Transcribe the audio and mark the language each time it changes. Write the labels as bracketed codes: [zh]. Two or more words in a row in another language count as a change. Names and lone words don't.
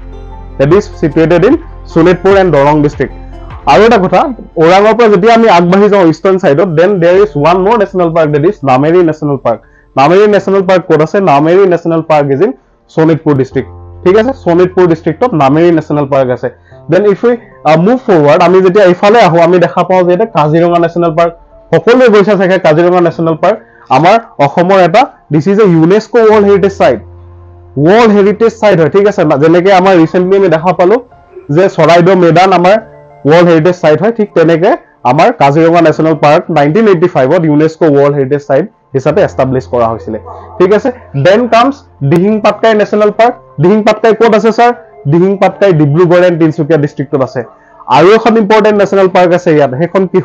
[en] that is situated in Sonitpur and Darrang district. [as] আৰু এটা কথা, ওৰাঙৰ পৰা যেতিয়া আমি আগবাঢ়ি যাওঁ [en] eastern sideত, then there is one more national park, that is Nameri National Park, [as] দ্যাট ইজ নামেৰি ন্যাশনাল পাৰ্ক। নামেৰি ন্যাশনাল পাৰ্ক ক'ত আছে? নামেৰি ন্যাশনাল পাৰ্ক [en] is in [as] শোণিতপুৰ ডিস্ট্ৰিক্ট। ঠিক আছে, শোণিতপুৰ ডিস্ট্ৰিক্টত নামেৰি ন্যাশনাল পাৰ্ক আছে। [en] then if we move forward, [as] আমি যেতিয়া এইফালে আহো আমি দেখা পাওঁ যে এটা কাজিৰঙা ন্যাশনাল পাৰ্ক। সকলোৱে গৈছে চাগে কাজিৰঙা ন্যাশনাল পাৰ্ক। আমাৰ অসমৰ এটা, [en] this is a UNESCO World Heritage Site. world heritage site [as] হয় ঠিক আছে যেনেকৈ আমাৰ ৰিসেন্টলি আমি দেখা পালো যে চৰাইদেউ মেদান আমাৰ [en] world heritage site [as] হয় ঠিক তেনেকৈ আমাৰ কাজিৰঙা ন্যাশনাল পাৰ্ক 1985 ত [en] UNESCO world heritage site [as] হিচাপে এস্টাবলিশ কৰা হৈছিল ঠিক আছে [en] then comes [as] দিহিং পাটকাই ন্যাশনাল পাৰ্ক দিহিং পাটকাই ক'ত আছে স্যাৰ দিহিং পাটকাই [en] Dibrugarh and Tinsukia districtত [as] আছে আৰু এখন [en] important national park [as] আছে ইয়াত হেখন কি